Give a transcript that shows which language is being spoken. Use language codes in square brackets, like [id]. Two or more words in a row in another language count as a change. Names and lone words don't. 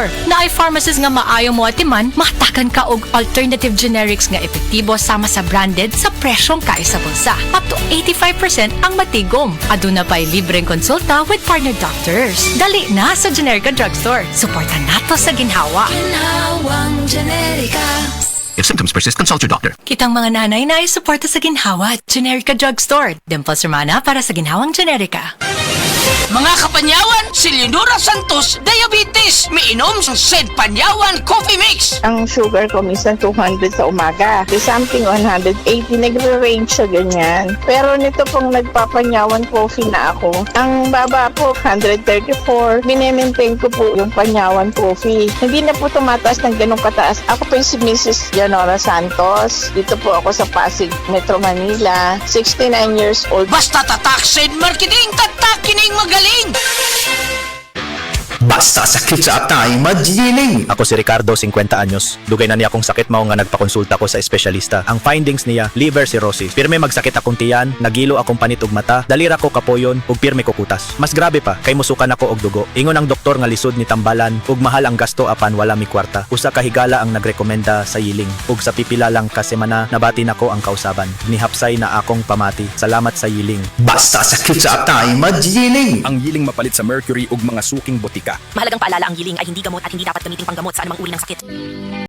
[ceb] Na ay pharmacist nga maayo mo atiman, matakan ka og [en] alternative generics [ceb] nga epektibo sama sa branded sa presyong kaya sa bulsa. [en] Up to [ceb] 85% ang matigom. Aduna pa'y libreng konsulta [en] with partner doctors. [ceb] Dali na sa Generica Drugstore. Suporta nato sa ginhawa. Ginhawang Generica. [en] If symptoms persist, consult your doctor. [ceb] Kitang mga nanay na ay suporta sa ginhawa. Generica Drugstore. Dimple Sermana para sa ginhawang Generica. [tl] Mga kapanyawan, si Leonora Santos, diabetes. Miinom sa Sed Panyawan Coffee Mix. Ang sugar ko minsan 200 sa umaga. [en] The something 180, [tl] nagre-range sa ganyan. Pero nito pong nagpapanyawan coffee na ako. Ang baba po, 134. Minemaintain ko po yung panyawan coffee. Hindi na po tumataas ng ganong kataas. Ako po yung si Mrs. Leonora Santos. Dito po ako sa Pasig, Metro Manila. [en] 69 years old. [ceb] Basta tatak Sed Marketing, tatak kining magaling. Basta sakit sa atay, magiling! Ako si Ricardo, 50 anyos. Dugay na niya akong sakit mao nga nagpakonsulta ko sa espesyalista. Ang findings niya, [en] liver cirrhosis. [ceb] Pirme magsakit akong tiyan, nagilo akong panit ug mata, dalira ko kapoyon ug pirme ko kutas. Mas grabe pa, kay musukan ako og dugo. Ingon ang doktor nga lisod ni tambalan ug mahal ang gasto apan wala mi kwarta. Usa ka higala ang nagrekomenda sa yiling ug sa pipila lang ka semana nabati nako ang kausaban. Nihapsay na akong pamati. Salamat sa yiling. Basta sakit sa atay, magiling! Ang yiling mapalit sa mercury ug mga suking botika. [tl] Mahalagang paalala, ang yiling ay hindi gamot at hindi dapat gamitin panggamot sa anumang uri ng sakit.